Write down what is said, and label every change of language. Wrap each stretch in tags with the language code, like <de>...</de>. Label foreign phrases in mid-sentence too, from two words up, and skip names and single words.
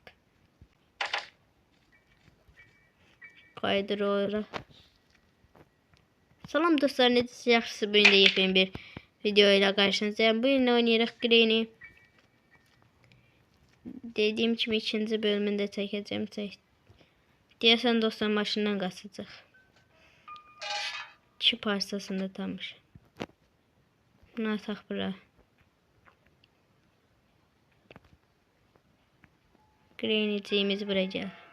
<tr>Kaydır ora.</tr> <az>Salam dostlar, necəsiz, yaxşısınız?</az> <tr>Bugün de yepyeni bir video ile karşınızdayım. Bugün ne oynayırıq Granny? Dediğim kimi ikinci bölümünde çekeceğim.</tr> <az>Deyəsən dostlar, maşından qaçacaq. 2 parçasında tanış. Bunu ataq bura.</az> <tr>Granny'ciğimiz buraya gel.</tr>